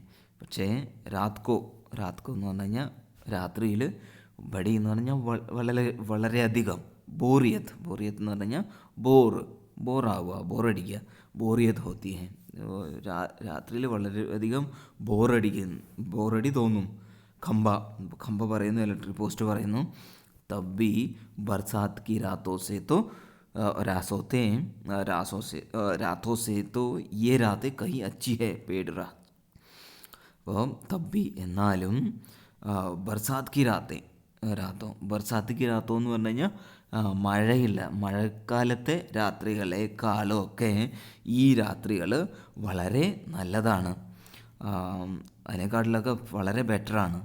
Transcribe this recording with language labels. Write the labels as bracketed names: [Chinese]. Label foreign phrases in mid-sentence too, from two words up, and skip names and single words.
[Malayalam] പക്ഷേ [Hindi] रात को [Malayalam] എന്ന് പറഞ്ഞു കഴിഞ്ഞാൽ രാത്രിയിൽ, ബഡി എന്ന് പറഞ്ഞാൽ വളരെയധികം, ബോറിയത്ത് എന്ന് പറഞ്ഞു കഴിഞ്ഞാൽ ബോറാവുക, ബോറടിക്കുക, [Hindi] बोरियत होती है. [Malayalam] രാത്രിയിൽ വളരെയധികം ബോറടി തോന്നും. ഖമ്പ പറയുന്നു, ഇലക്ട്രിക് പോസ്റ്റ് പറയുന്നു, [Hindi] तभी बरसात की रातों से तो ये रातें कहीं अच्छी है पेड़ रात. [Malayalam] അപ്പോൾ തബ്ബി എന്നാലും [Hindi] बरसात की रातों [Malayalam] എന്ന് പറഞ്ഞു കഴിഞ്ഞാൽ മഴക്കാലത്തെ രാത്രികളെക്കാളും ഒക്കെ ഈ രാത്രികൾ വളരെ നല്ലതാണ്, അതിനെക്കാട്ടിലൊക്കെ വളരെ ബെറ്ററാണ്.